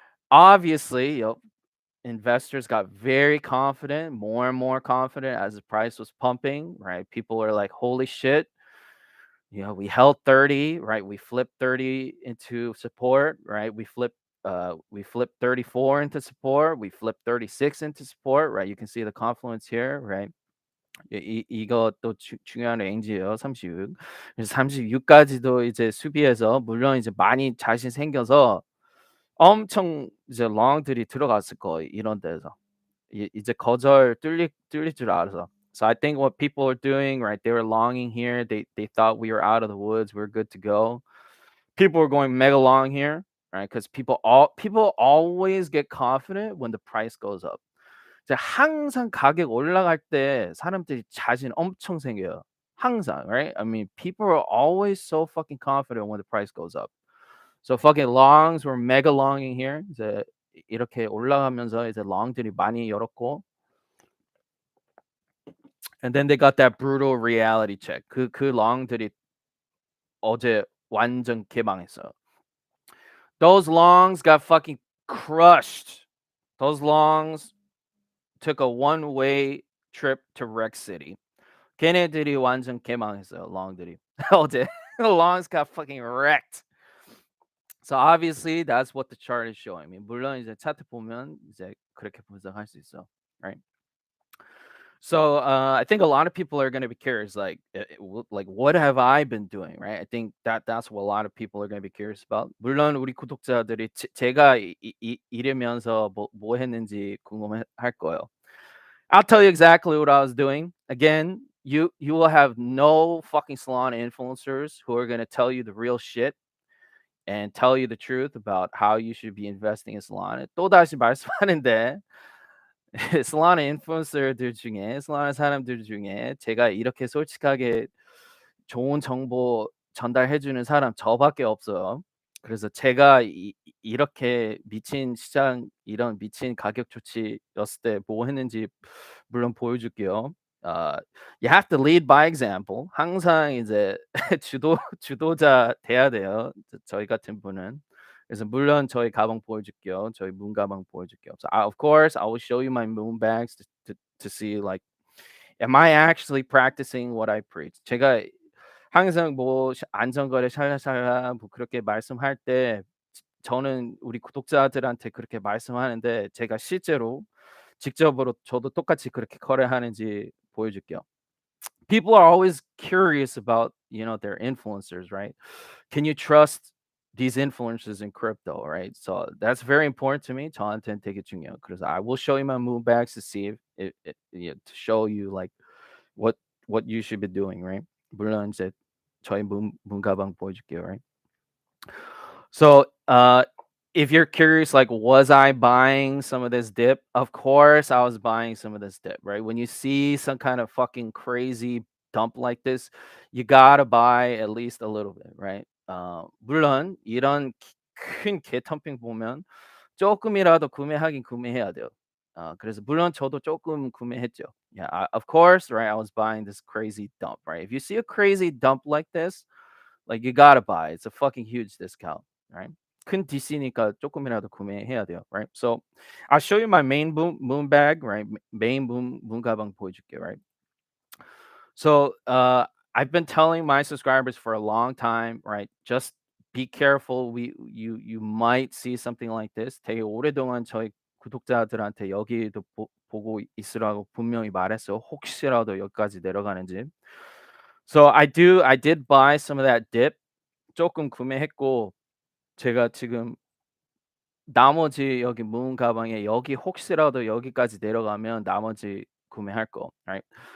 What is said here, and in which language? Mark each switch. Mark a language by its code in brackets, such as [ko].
[en] Obviously, investors got very confident, more and more confident as the price was pumping, right? People are like, holy shit, we held 30, right? We flipped 30 into support, right? We flipped 34 into support, we flipped 36 into support, right? You can see the confluence here, right? [ko] 이것도 중요한 레인지예요. 36. 그래서 36까지도 이제 수비해서 물론 이제 많이 자신 생겨서 엄청 이제 롱들이 들어갔을 거예요. 이런 데서. 이제 거절 뚫릴 줄 알아서. [en] So I think what people are doing, right? They were longing here. They thought we were out of the woods. We're good to go. People were going mega long here, right? Because people always get confident when the price goes up. [ko] 이제 항상 가격 올라갈 때 사람들이 자신 엄청 생겨요. 항상, right? [en] I mean, people are always so fucking confident when the price goes up. So fucking longs were mega longing here. [ko] 이제 이렇게 올라가면서 이제 long들이 많이 열었고, [en] and then they got that brutal reality check. [ko] 그 long들이 어제 완전 개망했어요. [en] Those longs got fucking crushed. Those longs took a one-way trip to Rex City. [ko] 걔네들이 완전 개망했어요. long들이. 어제 [en] longs got fucking wrecked. So obviously that's what the chart is showing me. [ko] 물론 이제 차트 보면 이제 그렇게 분석할 수 있어. [en] Right? So I think a lot of people are going to be curious, like, like what have I been doing, right? I think that's what a lot of people are going to be curious about. [ko] 물론 우리 구독자들이 제가 이러면서 뭐 했는지 궁금할 거예요. [en] I'll tell you exactly what I was doing. Again, you will have no fucking Solana influencers who are going to tell you the real shit and tell you the truth about how you should be investing in Solana. [ko] 또 다시 말씀하는데 솔라나 인플루언서들 중에 솔라나 사람들 중에 제가 이렇게 솔직하게 좋은 정보 전달해 주는 사람 저밖에 없어요. 그래서 제가 이렇게 미친 시장 이런 미친 가격 조치였을 때 뭐 했는지 물론 보여줄게요. [en] 아 you have to lead by example. [ko] 항상 이제 주도자 돼야 돼요. 저희 같은 분은. 그래서 물론 저희 가방 보여줄게요. 저희 문 가방 보여줄게요. [en] So of course I will show you my moon bags to see like am I actually practicing what I preach. [ko] 제가 항상 뭐 안전거래 샬라샬라 뭐 그렇게 말씀할 때 저는 우리 구독자들한테 그렇게 말씀하는데 제가 실제로 직접으로 저도 똑같이 그렇게 거래하는지 보여줄게요. [en] People are always curious about, their influencers, right? Can you trust these influencers in crypto, right? So that's very important to me. [ko] 저한테는 되게 중요해요. [en] 그래서 I will show you my move backs to see if to show you like what you should be doing, right? [ko] 물론 이제 저희 문 가방 보여줄게요, right? [en] So, if you're curious, like, was I buying some of this dip? Of course, I was buying some of this dip, right? When you see some kind of fucking crazy dump like this, you gotta buy at least a little bit, right? [ko] 물론 이런 큰 개텀핑 보면 조금이라도 구매하긴 구매해야 돼요. 그래서 물론 저도 조금 구매했죠. [en] Yeah, of course, right? I was buying this crazy dump, right? If you see a crazy dump like this, like you gotta buy. It's a fucking huge discount, right? [ko] 큰 DC니까 조금이라도 구매해야 돼요, right? [en] So I'll show you my main moon bag, right? Main moon [ko] 가방 보여줄게요, [en] right? So I've been telling my subscribers for a long time, right? Just be careful. You might see something like this. [ko] 되게 오랫동안 저희 구독자들한테 여기도 보고 있으라고 분명히 말했어요. 혹시라도 여기까지 내려가는지. [en] So I did buy some of that dip. [ko] 조금 구매했고 제가 지금 나머지 여기 문 가방에 여기 혹시라도 여기까지 내려가면 나머지 구매할 거, right?